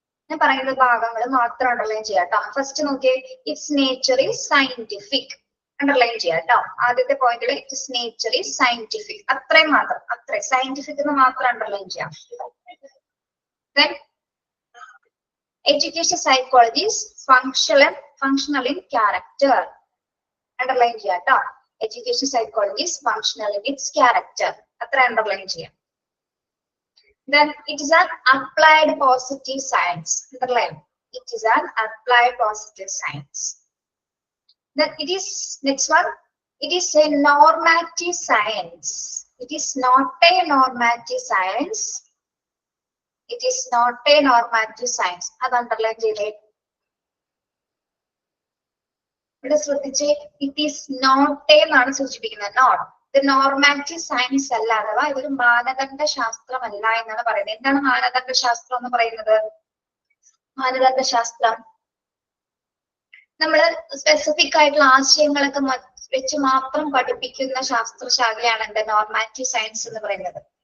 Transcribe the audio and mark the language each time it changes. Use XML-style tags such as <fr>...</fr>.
<ml>ഞാൻ പറയുന്ന ഭാഗങ്ങൾ മാത്രം അണ്ടർലൈൻ ചെയ്യാം കേട്ടോ. ഫസ്റ്റ് നോക്കിയേ,</ml> <en>Its nature is scientific.</en> <ml>Underline ചെയ്യാം കേട്ടോ. ആദ്യത്തെ പോയിന്റിൽ</ml> <en>its nature is scientific,</en> <ml>അത്രയും മാത്രം, അത്രയും സയന്റിഫിക് എന്ന് മാത്രം അണ്ടർലൈൻ ചെയ്യാം.</ml> <en>Then education psychology is functional in character.</en> <ml>Underline ചെയ്യാം കേട്ടോ.</ml> <en>Education psychology is functional in its character.</en> <ml>അത്ര അണ്ടർലൈൻ ചെയ്യാം.</ml> <en>Then it is an applied positive science. Underline. It is an applied positive science. Then it is next one. It is a normative science. It is not a normative science. It is not a normative science.</en> <ml>അത് underline ചെയ്തേ. ഇവിടെ ശ്രദ്ധിച്ചേ,</ml> <en>it is not</en> <ml>എന്നാണ് സൂചിപ്പിക്കുന്നത്. Not ഇത് normative science അല്ല, അഥവാ ഇതൊരു മാനദണ്ഡ ശാസ്ത്രമല്ല എന്നാണ് പറയുന്നത്. എന്താണ് മാനദണ്ഡ ശാസ്ത്രം എന്ന് പറയുന്നത്? മാനദണ്ഡ ശാസ്ത്രം നമ്മള് സ്പെസിഫിക് ആയിട്ടുള്ള ആശയങ്ങളൊക്കെ വെച്ച് മാത്രം പഠിപ്പിക്കുന്ന ശാസ്ത്രശാഖയാണ് എന്റെ നോർമാറ്റീവ് സയൻസ് എന്ന് പറയുന്നത്.</ml>